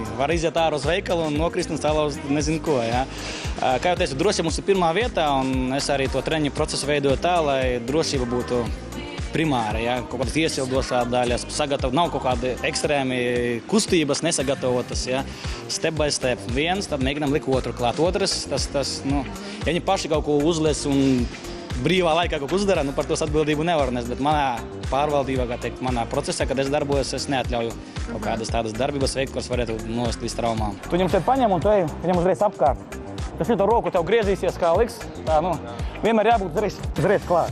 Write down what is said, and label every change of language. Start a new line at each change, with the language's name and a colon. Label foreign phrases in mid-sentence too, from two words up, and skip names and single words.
Latvian: Var iziet ārā uz veikalu un nokrist un salauzt nezinu ko, jā. Kā jau teicu, drošība mums ir pirmā vietā, un es arī to treniņu procesu veidoju tā, lai drošība būtu primāra, ja? Kaut kādas iesildošā daļas, nav kaut kādi ekstrēmi kustības nesagatavotas, ja?
English: Step by step.
Latvian: Viens, tad mēģinām likt otru klāt. Otrs, ja viņi paši kaut ko uzlies un brīvā laikā kaut ko uzdara, par tos atbildību nevar nest, bet manā pārvaldībā, kā teikt, manā procesā, kad es darbojos, es neatļauju kaut kādas tādas darbības veikt, kuras varētu novest līdz traumām. Tu viņam šeit paņem un tu ej viņam uzreiz apkārt. Tas šito roku tev griezīsies kā liks, tā, vienmēr jābūt uzreiz klāt.